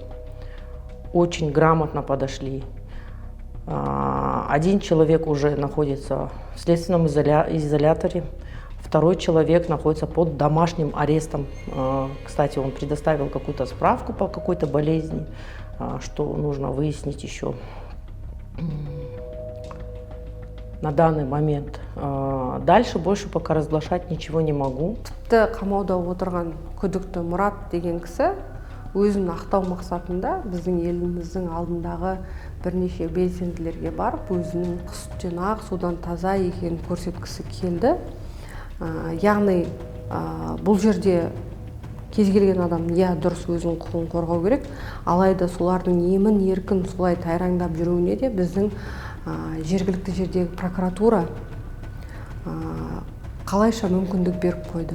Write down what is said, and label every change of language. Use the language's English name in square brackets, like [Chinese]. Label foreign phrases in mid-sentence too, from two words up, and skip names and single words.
[Russian] Очень грамотно подошли. Один человек уже находится в следственном изоляторе, второй человек находится под домашним арестом. Кстати, он предоставил какую-то справку по какой-то болезни, что нужно выяснить еще на данный момент. Дальше больше пока разглашать ничего не могу. [Kazakh] Қамауда отырған күдікті Мұрат деген кісі өзін ақтау мақсатында біздің еліміздің алдындағы бірнеше белсенділерге барып, өзінің сүттен ақ, судан таза екенін көрсеткісі келді. Яғни бұл жерде кез келген адам дұрыс өзінің құқығын қорғау керек, алайда солардың емін еркін солай тайраңдап жүруіне де біздің жергілікті жердегі прокуратура қалайша мүмкіндік беріп қойды.